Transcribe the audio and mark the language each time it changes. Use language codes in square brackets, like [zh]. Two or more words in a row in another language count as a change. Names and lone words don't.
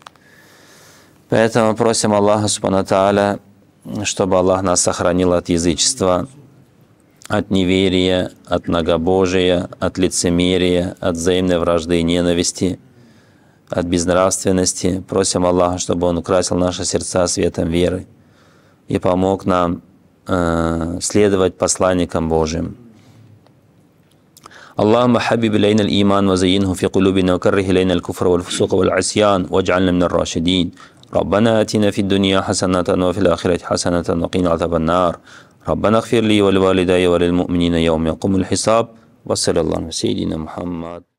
[ru] Поэтому просим Аллаха [ar] سبحانه تعالى, [ru] чтобы Аллах нас сохранил от язычества, от неверия, от многобожия, от лицемерия, от взаимной вражды и ненависти, от безнравственности. Просим Аллаха, чтобы Он украсил наши сердца светом веры и помог нам следовать посланникам Божьим. [ar] اللهم حبب إلينا الإيمان وزينه في قلوبنا وكره إلينا الكفر والفسوق والعصيان واجعلنا من الراشدين ربنا آتنا في الدنيا حسنة وفي الآخرة حسنة وقنا عذاب النار ربنا اغفر لي ولوالدي وللمؤمنين يوم يقوم الحساب وصلى الله على سيدنا محمد.